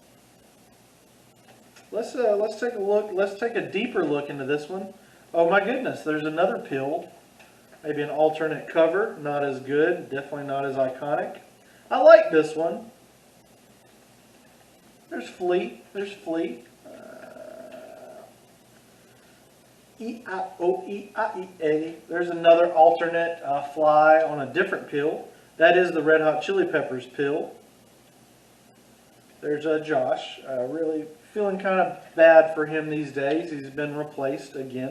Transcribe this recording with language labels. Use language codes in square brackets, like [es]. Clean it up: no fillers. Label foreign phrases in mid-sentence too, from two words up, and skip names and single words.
[en] Let's take a look. Let's take a deeper look into this one. Oh my goodness, there's another pill. Maybe an alternate cover. Not as good. Definitely not as iconic. I like this one. There's Fleet. There's Fleet. E-I-O-E-I-E-A. There's another alternate fly on a different pill. That is the Red Hot Chili Peppers pill. There's Josh. Really feeling kind of bad for him these days. He's been replaced again.